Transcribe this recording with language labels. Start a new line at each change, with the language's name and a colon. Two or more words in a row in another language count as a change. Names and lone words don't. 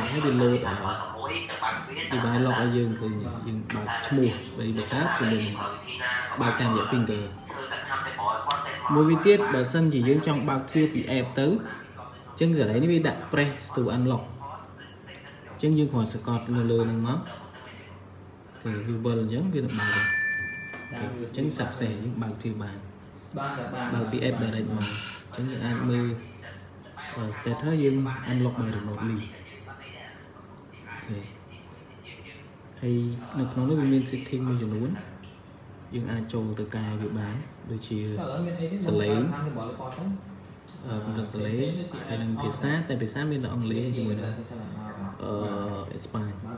Khmer: ហើយវា
English: load device lock
Khmer: ឲ្យយើងឃើញយើងបើកឈ្មោះបើកើតជាមួយបើកតាមរយៈ finger មួយវាទៀតបើសិនជាយើងចង់បើកទ្វារពី app ទៅអញ្ចឹងកន្លែងនេះវាដាក់
English: press to unlock
Khmer: អញ្ចឹងយើងគ្រាន់សកត់នៅលើហ្នឹងមក គេវាវិលអញ្ចឹងវានឹងបើកអញ្ចឹង success យើងបើកទ្វារបានបើពី
English: app direct
Khmer: មកអញ្ចឹងយើងអាចមើល status យើង
English: unlock by remotely
Khmer: អូខេហើយនៅក្នុងនេះវាមាន setting មួយចំនួនយើងអាចចូលទៅកែវាបានដូចជាសលេងកម្រិតសលេងហើយនឹងភាសាតែភាសាមានតែអង់គ្លេសជាមួយនឹងអេស្ប៉ាញ